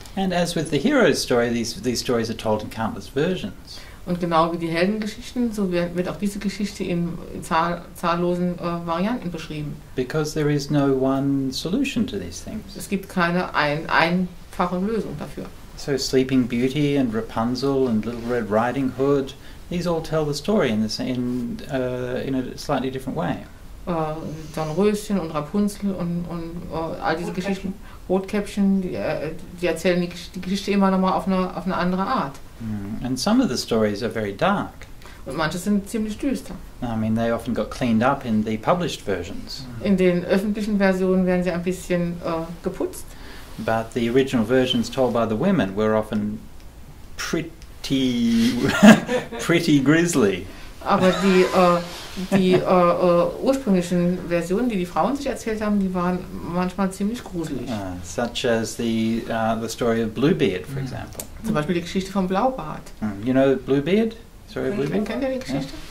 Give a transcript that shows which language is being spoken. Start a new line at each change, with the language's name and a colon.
English: And as with the hero's story, these stories are told in countless versions.
German: Und genau wie die Heldengeschichten, so wird auch diese Geschichte in zahllosen Varianten beschrieben.
English: Because there is no one solution to these things.
German: Es gibt keine einfache Lösung dafür.
English: So Sleeping Beauty and Rapunzel and Little Red Riding Hood, these all tell the story in a slightly different way.
German: Dornröschen und Rapunzel und all diese Geschichten, Rotkäppchen, die erzählen die Geschichte immer nochmal auf eine andere Art.
English: And some of the stories are very dark.
German: Und manche sind ziemlich düster.
English: I mean, they often got cleaned up in the published versions.
German: In den öffentlichen Versionen werden sie ein bisschen geputzt.
English: But the original versions told by the women were often pretty grisly.
German: Aber die ursprünglichen Versionen, die Frauen sich erzählt haben, die waren manchmal ziemlich gruselig.
English: Such as the story of Bluebeard, for example.
German: Zum Beispiel die Geschichte vom Blaubart.
English: You know Bluebeard? Story of Bluebeard?
German: Kennt ihr die Geschichte?